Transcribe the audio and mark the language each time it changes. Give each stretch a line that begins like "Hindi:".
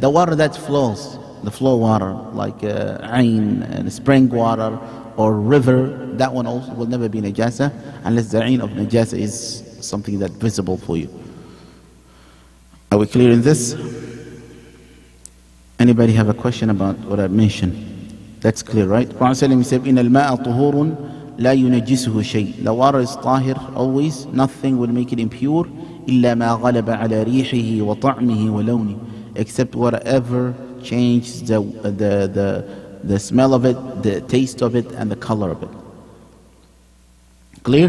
English: The water that flows, the flow water, like ain and spring water or river, that one also will never be najasa, unless the ain of najasa is something that's visible for you. Are we clear in this? Anybody have a question about what I mentioned? That's clear, right? Prophet said,
Arabic: إِنَّ الْمَاءَ طُهُورٌ لَا يُنَجِّسُهُ شَيْءٍ.
English: The water is tahir always, nothing will make it impure,
Arabic: إِلَّا مَا غَلَبَ عَلَى رِيحِهِ وَطَعْمِهِ وَلَوْنِهِ,
English: except whatever changes the smell of it, the taste of it, and the color of it. Clear?